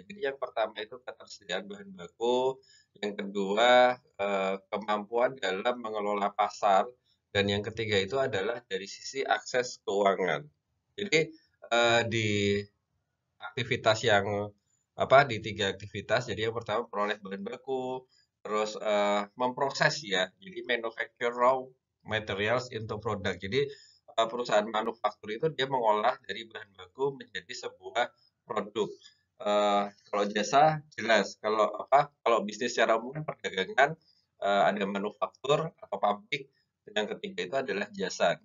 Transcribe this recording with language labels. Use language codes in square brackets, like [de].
[id] Jadi yang pertama itu ketersediaan bahan baku, yang kedua kemampuan dalam mengelola pasar, dan yang ketiga itu adalah dari sisi akses keuangan. Jadi di aktivitas yang apa di tiga aktivitas. Jadi yang pertama peroleh bahan baku, terus memproses ya. Jadi [en] manufacture raw materials into product. [id] Jadi perusahaan manufaktur itu dia mengolah dari bahan baku menjadi sebuah produk. Kalau jasa jelas, kalau apa? Kalau bisnis secara umum kan perdagangan ada manufaktur atau pabrik, dan yang ketiga itu adalah jasa.